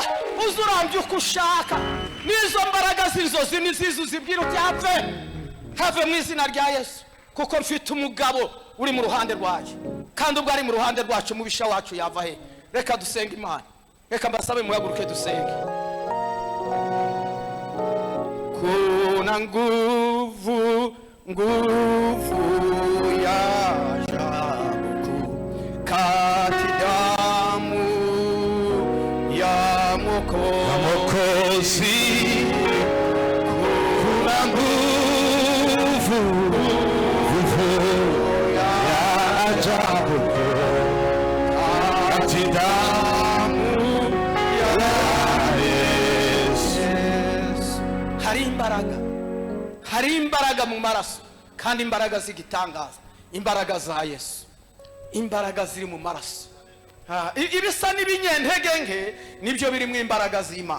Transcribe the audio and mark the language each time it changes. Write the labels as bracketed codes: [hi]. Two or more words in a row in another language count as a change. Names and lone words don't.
[rw] Uzurambye uko ushaka, nizo mbaraga z'inzozi nizizo zibwira uti have mu izina rya Yesu, kuko mfite umugabo uri mu ruhande rwaje, kandi ubwo ari mu ruhande rwacu mubisha wacu yava he. Reka dusenge Imana, reka mbasabe muhaguruke dusenge. [sw] Kuna nguvu ya ajabu kati damu ya Mwokozi. Kuna nguvu ya ajabu kati damu ya Yesu. [rw] Hari imbaraga mu maraso, kandi imbaraga zigitangaza, imbaraga za Yesu. imbaraga ziri mu maraso. Ibisa n'ibinyentege nke nibyo biri mu imbaraga z'Imana.